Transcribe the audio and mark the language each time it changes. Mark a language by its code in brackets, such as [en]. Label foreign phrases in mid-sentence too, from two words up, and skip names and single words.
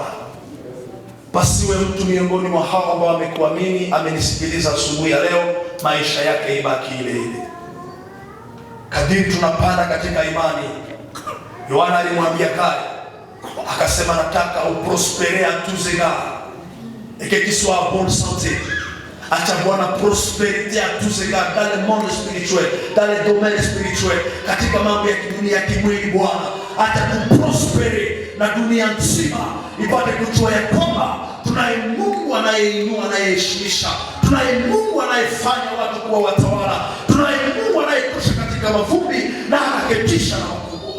[sw] Pasiwe mtu miongoni mwa hao ambao wamekuamini, amenisikiliza asubuhi ya leo, maisha yake ibaki ile ile. Kadiri tunapanda katika imani, Yohana alimwambia Kale, akasema nataka uprospere [fr] à tous égards et que tu sois en bonne santé. [sw] Acha Bwana [fr] prosperité à tous égards, dans le monde spirituel, dans le domaine spirituel, [sw] katika mambo ya kidunia ya kimwili Bwana. Acha tuprospere na dunia nzima ipate kujua ya kwamba tunaye Mungu anayeinua, anayeheshimisha, tunaye Mungu anayefanya watu kuwa watawala, tunaye Mungu anayetosha katika mavumbi na akaketisha na wakubwa.